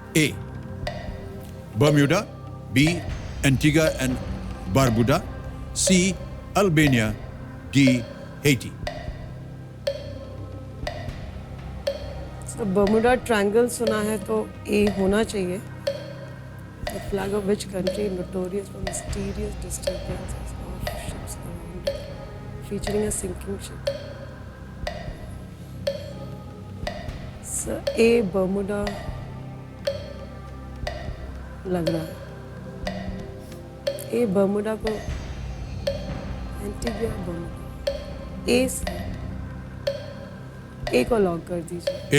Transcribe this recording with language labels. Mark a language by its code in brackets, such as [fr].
[en] A, Bermuda, B, Antigua and Barbuda, C, Albania, D Haiti. [hi] Bermuda triangle सुना है तो ए होना चाहिए। [en] The flag of which country notorious for mysterious disturbances of ships around it, featuring a sinking ship? So A [hi] Bermuda लग रहा है। ए Bermuda को एंटीगिया Bermuda ए को लॉक कर दीजिए।